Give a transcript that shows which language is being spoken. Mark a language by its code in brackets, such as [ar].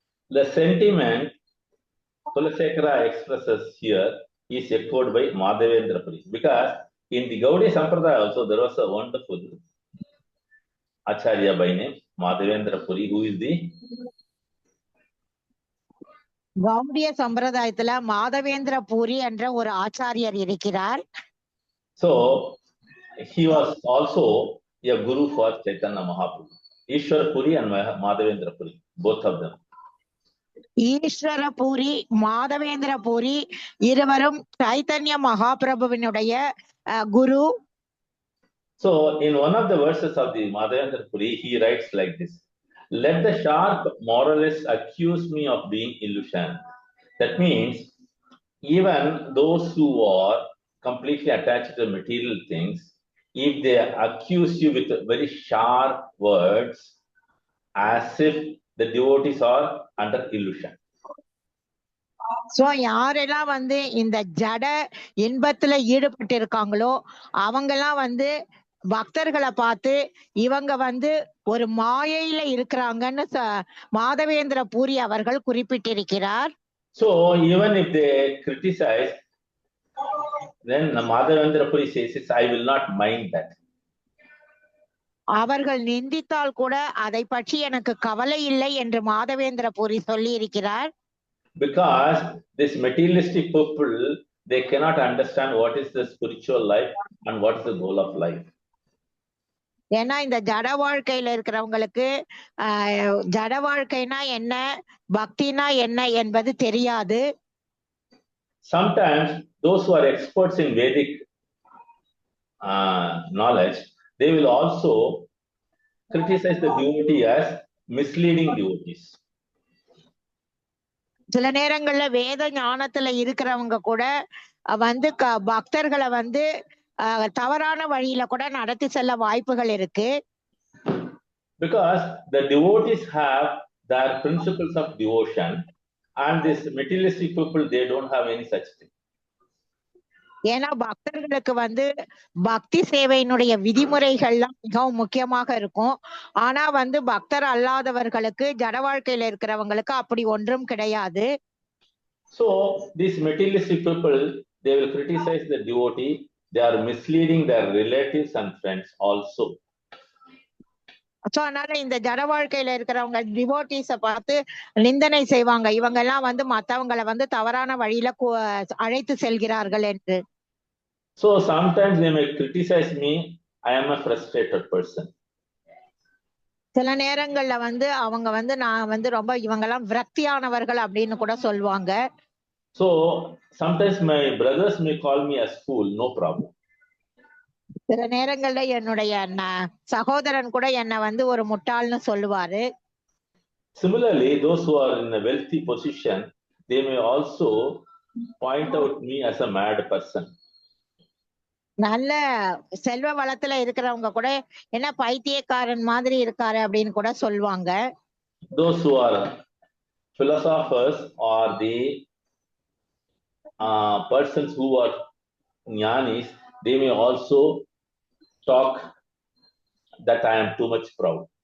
[en] The sentiment Kulasekara expresses here is echoed by Madhavendra Puri, because in the Gaudiya Sampradaya also there was a wonderful Acharya by name Madhavendra Puri, who is the [ta] Gaudiya சம்பிரதாயத்துல மாதவேந்திர பூரி என்ற ஒரு ஆச்சாரியர் இருக்கிறார். [en] So he was also a guru for Chaitanya Mahaprabhu. Ishwar Puri and Madhavendra Puri, both of them. [ta] ஈஸ்வர பூரி மாதவேந்திர பூரி இருவரும் சைத்தன்ய மகாபிரபுவினுடைய குரு. [en] So in one of the verses of the Madhavendra Puri, he writes like this: let the sharp moralists accuse me of being illusion. That means even those who are completely attached to material things, if they accuse you with very sharp words, as if the devotees are under illusion. [ta] So யாரெல்லாம் வந்து இந்த ஜட இன்பத்துல ஈடுபட்டு இருக்காங்களோ அவங்கெல்லாம் வந்து பக்தர்களை பார்த்து இவங்க வந்து ஒரு மாயையில இருக்கிறாங்கன்னு மாதவேந்திர பூரி அவர்கள் குறிப்பிட்டிருக்கிறார். [en] So even if they criticize, then Madhavendra Puri says, I will not mind that. [ta] அவர்கள் நிந்தித்தால் கூட அதை பற்றி எனக்கு கவலை இல்லை என்று மாதவேந்திர பூரி சொல்லி இருக்கிறார். [en] Because this materialistic people, they cannot understand what is the spiritual life and what is the goal of life. [ta] ஏன்னா இந்த ஜட வாழ்க்கையில இருக்கிறவங்களுக்கு ஜட வாழ்க்கைனா என்ன, பக்தினா என்ன என்பது தெரியாது. [en] Sometimes those who are experts in Vedic knowledge, they will also criticize the devotee as misleading devotees. [ta] சில நேரங்கள்ல வேத ஞானத்துல இருக்கிறவங்க கூட வந்து பக்தர்களை வந்து தவறான வழியில கூட நடத்தி செல்ல வாய்ப்புகள் இருக்கு. [en] Because the devotees have their principles of devotion, and this materialistic people, they don't have any such thing. [ta] ஏன்னா பக்தர்களுக்கு வந்து பக்தி சேவையினுடைய விதிமுறைகள்லாம் மிகவும் முக்கியமாக இருக்கும். ஆனா வந்து பக்தர் அல்லாதவர்களுக்கு ஜட வாழ்க்கையில இருக்கிறவங்களுக்கு அப்படி ஒன்றும் கிடையாது. [en] So these materialistic people, they will criticize the devotee. They are misleading their relatives and friends also. [ta] So அதனால இந்த ஜட வாழ்க்கையில இருக்கிறவங்க டிவோட்டிஸ பார்த்து நிந்தனை செய்வாங்க. இவங்க எல்லாம் வந்து மத்தவங்களை வந்து தவறான வழியில அழைத்து செல்கிறார்கள் என்று. [en] So sometimes they may criticize me. I am a frustrated person. [ta] சில நேரங்கள்ல வந்து அவங்க வந்து நான் வந்து ரொம்ப இவங்கெல்லாம் விரக்தியானவர்கள் அப்படின்னு கூட சொல்லுவாங்க. [en] So sometimes my brothers may call me as fool, no problem. [ta] சில நேரங்கள்ல என்னுடைய சகோதரன் கூட என்ன வந்து ஒரு முட்டாள்னு சொல்லுவாரு. [en] Similarly, those who are in a wealthy position, they may also point out me as a mad person. [ta] நல்ல செல்வ வளத்துல இருக்கிறவங்க கூட என்ன பைத்தியக்காரன் மாதிரி இருக்காரு அப்படின்னு கூட சொல்லுவாங்க. [en] Those who are philosophers or the persons who are jnanis, they may also talk that I am too much proud.